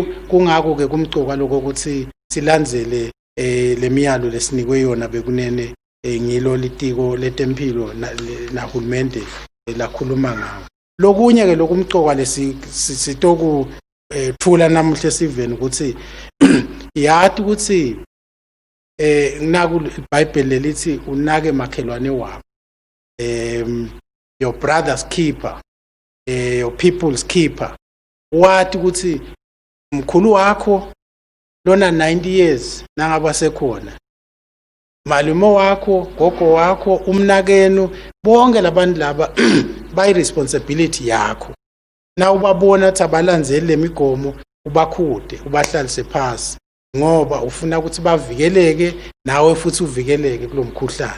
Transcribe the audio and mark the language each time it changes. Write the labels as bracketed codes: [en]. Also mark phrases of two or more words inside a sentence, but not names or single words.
[ss] Kungako ke kumcoka lokho ukuthi silandzele lemiyalo lesinikwe yona bekunene ngilo litiko letempilo nahulumende lakhuluma ngawo. Lokunye ke lokumcoka lesitoku thula namuhla esiveni ukuthi yathi ukuthi naku iBhayibheli lithi unake makhelwane wakho, [en] your brother's keeper, your people's keeper. [ss] Wathi ukuthi mkhulu wakho lona 90 years nangaba sekhona, malume wakho, gogo wakho, umnakenu, bonke labantu laba bayi responsibility yakho. Na ubabona ukuthi abalandzeli lemigomo ubakhude, ubahlalise phasi ngoba ufuna ukuthi bavikeleke nawe futhi uvikeleke kulomkhuhlane.